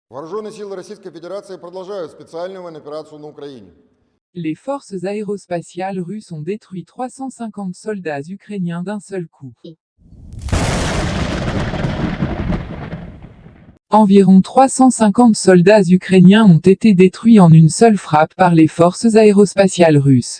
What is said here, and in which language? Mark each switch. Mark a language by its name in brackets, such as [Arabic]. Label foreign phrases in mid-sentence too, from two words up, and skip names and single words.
[Russian] Вооруженные силы Российской Федерации продолжают специальную военную операцию на Украине. [French] Les forces aérospatiales russes ont détruit 350 soldats ukrainiens d'un seul coup. Environ 350 soldats ukrainiens ont été détruits en une seule frappe par les forces aérospatiales russes.